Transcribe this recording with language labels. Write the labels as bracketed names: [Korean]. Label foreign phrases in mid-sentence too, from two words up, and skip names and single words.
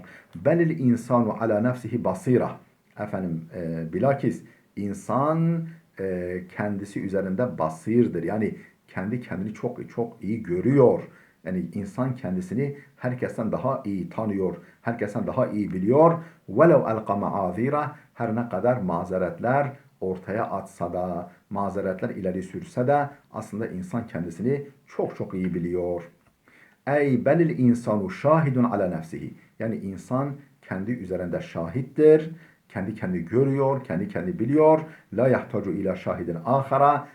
[Arabic] بل الإنسان على نفسه بصيرة. [Turkish] Bilakis insan kendisi üzerinde basirdir. Yani kendi kendini çok çok iyi görüyor. Yani insan kendisini herkesten daha iyi tanıyor. Herkesten daha iyi biliyor. [Arabic] وَلَوْ أَلْقَ مَعَاذِيرَ [Turkish] Her ne kadar mazeretler ortaya atsa da, mazeretler ileri sürse de aslında insan kendisini çok çok iyi biliyor. [Arabic] Ey بل الإنسان شاهد على نفسه. [Turkish] Yani insan kendi üzerinde şahittir. Kendi kendi görüyor, kendi kendi biliyor. [Arabic] لا يحتاج إلى شاهد آخر.